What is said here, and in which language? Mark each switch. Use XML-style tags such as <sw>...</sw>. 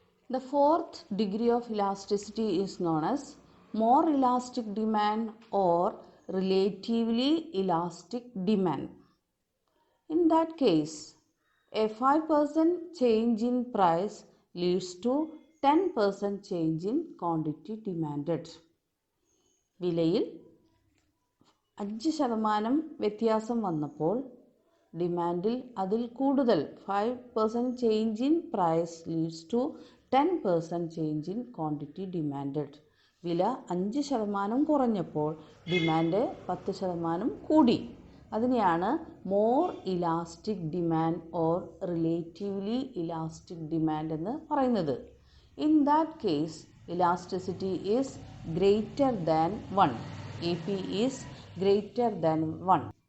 <en>The fourth degree of elasticity is known as more elastic demand or relatively elastic demand. In that case, a 5% change in price leads to 10% change in quantity demanded.</en> <ml>വിലയിൽ 5% വ്യത്യാസം വന്നപ്പോൾ ഡിമാൻഡിൽ അതിൽ കൂടുതൽ</ml> <en>5% change in price leads to 10% change in quantity demanded.</en> <ml>വില 5% കുറഞ്ഞപ്പോൾ demand 10% കൂടി. അതിനെയാണ് more elastic demand or relatively elastic demand എന്ന് പറയുന്നത്.</ml> <en>In that case elasticity is greater than 1. EP is greater than 1.</en>